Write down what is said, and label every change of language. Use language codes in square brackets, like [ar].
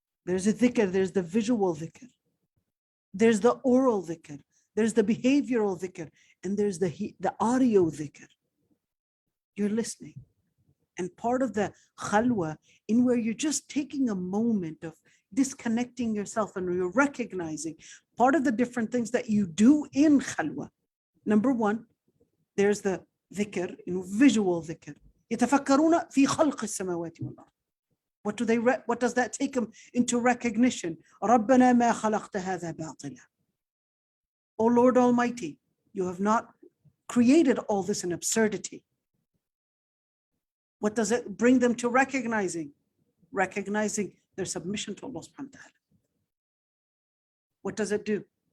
[en] There's a dhikr, there's the visual dhikr, there's the oral dhikr, there's the behavioral dhikr, and there's the audio dhikr. You're listening. And part of the khalwa, in where you're just taking a moment of disconnecting yourself and you're recognizing part of the different things that you do in khalwa. Number one, there's the dhikr, visual dhikr. [ar] يتفكرون في خلق السماوات والأرض. [en] What does that take them into recognition? [ar] ربنا ما خلقت هذا باطلا. [en] O Lord Almighty, you have not created all this in absurdity. What does it bring them to recognizing? Recognizing their submission to Allah subhanahu wa ta'ala. What does it do?